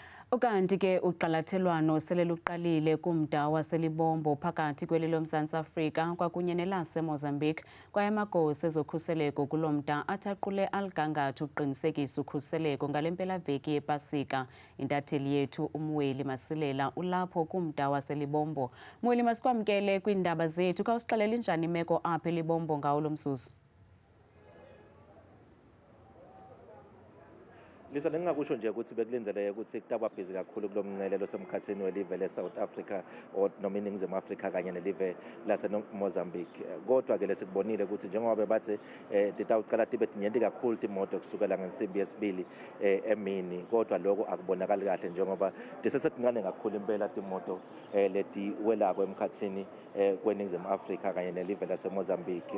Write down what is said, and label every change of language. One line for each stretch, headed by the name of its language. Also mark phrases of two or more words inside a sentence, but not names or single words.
Xhosa: Ukanti ke uqalathelwano sele luqalile kumda waseLibombo phakathi kweli loMzantsi Afrika kwakunye nelase Mozambique kwaye amagosa ezokhuseleko kulo mda athaqule aligangatho uqinisekisa ukhuseleko ngale mpelaveki yePasika. Intatheli yethu uMweli Masilela ulapho kumda waseLibombo. Mweli, masikwamkele kwiindaba zethu. Khawusixelele njani imeko apha eLibombo ngawo lo mzuzu?
Swati: Lisa ngingakusho nje ukuthi bekulindeleke ukuthi kutaba busy kakhulu kulo mncelelo semkhathini welive leSouth Africa noma iNingizimu Afrika kanye nelive laseMozambique. Kodwa ke lesikubonile ukuthi njengoba bebathe titawucala tibe tinyenti kakhulu timoto kusukela ngensimbi yesibili emini, kodwa lokho akubonakali kahle njengoba tisesetincane kakhulu impela timoto letiwelako emkhathini kweNingizimu Afrika kanye nelive laseMozambique.